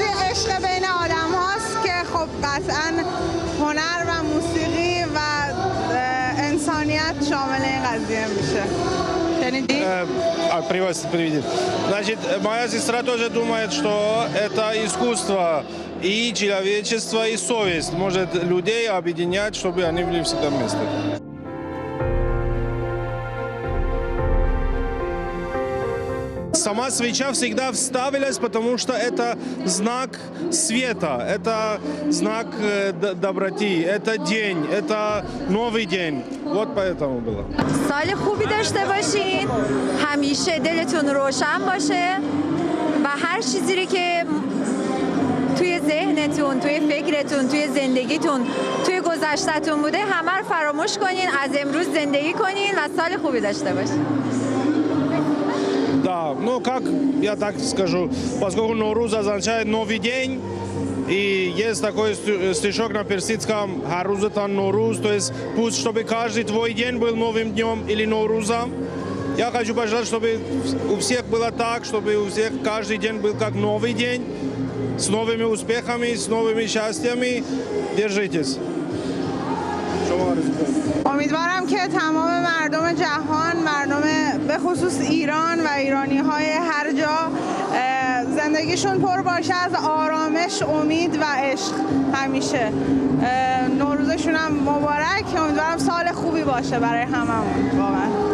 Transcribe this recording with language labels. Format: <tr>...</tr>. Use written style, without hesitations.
<fa>عشق بین آدم هاست که خب قطعا هنر و موسیقی و انسانیت شامل این قضیه میشه.</fa> <ru>Приведет. Значит, моя сестра тоже думает, что это искусство и человечество, и совесть может людей объединять, чтобы они были всегда вместе. Сама свеча всегда вставилась, потому что это знак света, это знак доброты, это день, это новый день. Вот поэтому было.</ru> <fa>سال خوبی داشته باشین، همیشه دلتون روشن باشه و هر چیزی که توی ذهنتون، توی فکرتون، توی زندگیتون، توی گذشته‌تون بوده همه رو فراموش کنین، از امروز زندگی کنین و سال خوبی داشته باشین.</fa> <ru>Да, ну как я так скажу, поскольку Навруз означает новый день, и есть такой стишок на персидском</ru> <fa>«Харузатан Навруз»,</fa> <ru>то есть пусть, чтобы каждый твой день был новым днем или Наврузом. Я хочу пожелать, чтобы у всех было так, чтобы у всех каждый день был как новый день, с новыми успехами, с новыми счастьями. Держитесь.</ru> <fa>امیدوارم که تمام مردم جهان، مردم به خصوص ایران و ایرانی های هر جا زندگیشون پر باشه از آرامش، امید و عشق همیشه. نوروزشون هم مبارک. امیدوارم سال خوبی باشه برای هممون واقعا.</fa>